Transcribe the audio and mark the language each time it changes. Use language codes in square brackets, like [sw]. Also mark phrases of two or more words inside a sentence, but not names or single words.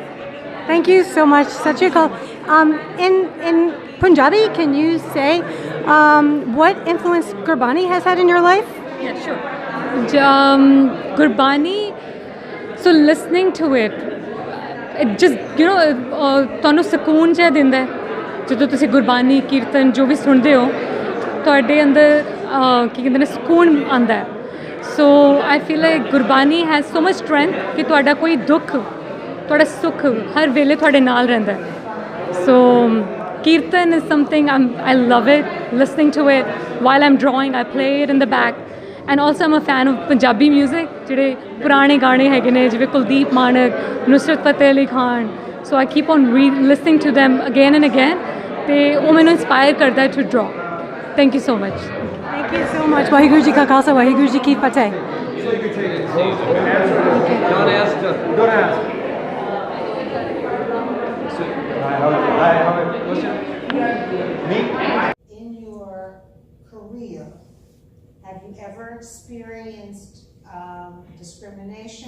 [en] Thank you so much. Such a call. In Punjabi, can you say what influence Gurbani has had in your life? Yeah, sure. Gurbani, so listening to it just, [pa] ਤੁਹਾਨੂੰ ਸਕੂਨ ਜਿਹਾ ਦਿੰਦਾ ਜਦੋਂ ਤੁਸੀਂ ਗੁਰਬਾਨੀ ਕੀਰਤਨ ਜੋ ਵੀ ਸੁਣਦੇ ਹੋ ਤੁਹਾਡੇ ਅੰਦਰ ਕੀ ਕਹਿੰਦੇ ਨੇ ਸਕੂਨ ਆਉਂਦਾ ਹੈ [en] so I feel like Gurbani has so much strength [pa] ਕਿ ਤੁਹਾਡਾ ਕੋਈ ਦੁੱਖ ਤੁਹਾਡਾ ਸੁੱਖ ਹਰ ਵੇਲੇ ਤੁਹਾਡੇ ਨਾਲ ਰਹਿੰਦਾ ਹੈ ਸੋ ਕੀਰਤਨ [en] is something I love it, listening to it while I'm drawing. I play it in the back. And also I'm a fan of Punjabi music, [pa] ਜਿਹੜੇ ਪੁਰਾਣੇ ਗਾਣੇ ਹੈਗੇ ਨੇ ਜਿਵੇਂ ਕੁਲਦੀਪ ਮਾਨਕ ਨੁਸਰਤ ਫਤਿਹ ਅਲੀ ਖਾਨ [en] so I keep on listening to them again and again [pa] ਤੇ ਉਹ ਮੈਨੂੰ inspire ਕਰਦਾ [en] to draw. Thank you so much. Thank you so much. [pa] ਵਾਹਿਗੁਰੂ ਜੀ ਕਾ ਖਾਲਸਾ, ਵਾਹਿਗੁਰੂ ਜੀ ਕੀ ਫਤਿਹ. [en] Don't ask. In your career, have you ever experienced discrimination?